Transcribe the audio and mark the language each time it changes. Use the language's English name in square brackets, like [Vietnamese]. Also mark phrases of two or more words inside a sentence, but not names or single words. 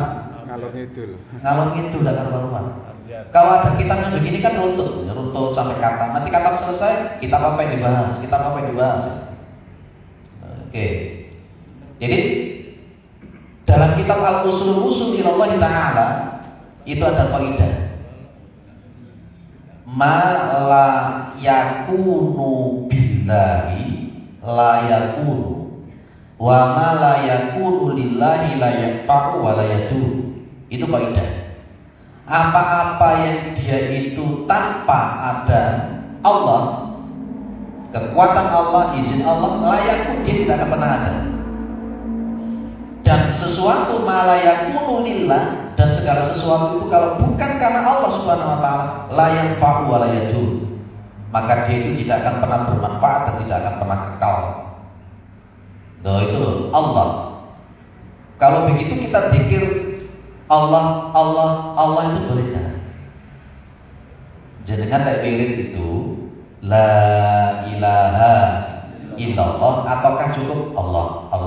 [Javanese] Ngalor ngidul [Indonesian] dan karuan. Kalau ada kitabnya begini kan runtut sampai kata. Nanti kata selesai, kitab apa yang dibahas? Oke. Jadi dalam kitab Al-Usulul Usul ila Allah Ta'ala itu ada kaidah. [Arabic] ما لا يكون بالله لا يكون، وما لا يكون لله لا ينفع ولا يدوم. [Indonesian] Itu kaidah. Apa-apa yang dia itu tanpa ada Allah, kekuatan Allah, izin Allah, layak pun dia tidak akan pernah ada. Dan sesuatu [Arabic] ما لا يكون لله, [Indonesian] dan segala sesuatu itu kalau bukan karena [Arabic] الله سبحانه وتعالى, لا ينفع ولا يدوم, [Indonesian] maka dia itu tidak akan pernah bermanfaat dan tidak akan pernah kekal. Nah, itu loh Allah. Kalau begitu kita pikir Allah itu boleh kan? Jenengan kayak wirid itu [Arabic] لا إله إلا الله [Indonesian] ataukah cukup Allah.